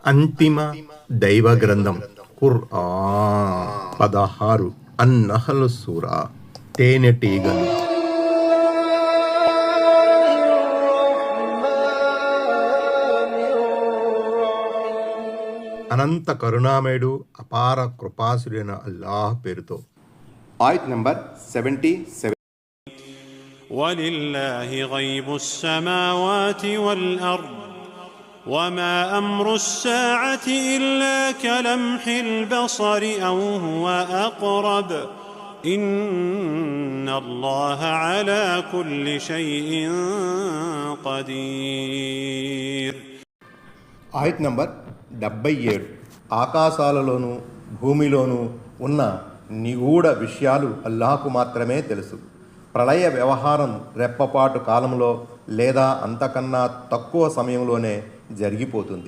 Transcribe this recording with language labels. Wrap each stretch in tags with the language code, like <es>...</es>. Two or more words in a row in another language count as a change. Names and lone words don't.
<te>అంతిమ దైవ గ్రంథం ఖుర్ఆన్ 16 అన్-నహ్ల్ సూరా తేనెటీగలు. అనంత కరుణామయుడు అపార కృపాసుడైన అల్లాహ్ పేరుతో. ఆయత్ నంబర్ 77.</te> <ar>وَلِلَّهِ غَيْبُ السَّمَاوَاتِ وَالْأَرْضِ وَمَا أَمْرُ السَّاعَةِ إِلَّا كَلَمْحِ الْبَصَرِ أَوْ هُوَ أَقْرَبُ إِنَّ اللَّهَ عَلَى كُلِّ شَيْءٍ قَدِيرٌ.</ar> <te>ఆయత్ నంబర్ 77. ఆకాశాలలోనూ భూమిలోనూ ఉన్న నిగూఢ విషయాలు అల్లాహకు మాత్రమే తెలుసు. ప్రళయ వ్యవహారం రెప్పపాటు కాలంలో లేదా అంతకన్నా తక్కువ సమయంలోనే జరిగిపోతుంది.</te>